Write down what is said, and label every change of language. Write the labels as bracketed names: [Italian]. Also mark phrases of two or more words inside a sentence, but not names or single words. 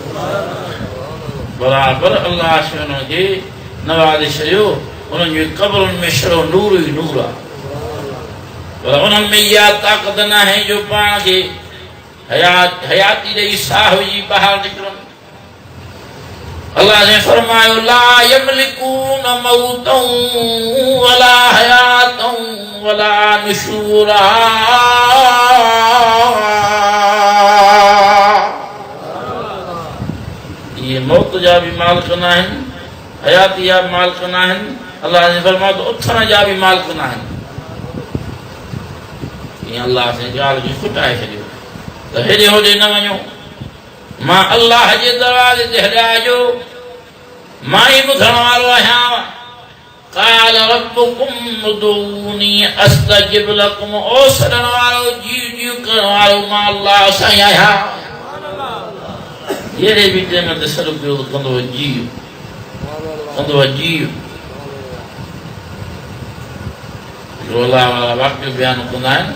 [Sindhi] बराबरि अलाह से उन्हनि खे नवाज़े छॾियो, उन्हनि जूं क़बरुनि में छड़ो नूर ई नूर आहे। पर उन्हनि में इहा ताक़त न आहे जो पाण खे हयाती ॾेई साह विझी ॿाहिरि निकिरनि। अल्लाह ने फरमायो [Arabic] لا يملكون موتا ولا حياة ولا نشورا. [Sindhi] ये मौत जा भी मालिक न आहिनि, हयाती जा मालिक न आहिनि। अल्लाह ने फरमायो तो उथण जा भी मालिक न आहिनि। ईअं अल्लाह से ॻाल्हि खे खुटाए छॾियो त हेॾे होॾे न वञो। मां अल्लाह जे दरवाज़े ते हलिया, मां ई ॿुधण वारो आहियां। [Arabic] قال ربكم ادعوني أستجب لكم. [Sindhi] ओ सॾण वारो, जीव जीव करण वारो मां अल्लाह साईं आहियां। अहिड़े बि टाइम ते सॾु कयो त कंदो जीव, कंदो जीव। हिकिड़ो अलाह वारा वाक़ियो बयान कंदा आहिनि।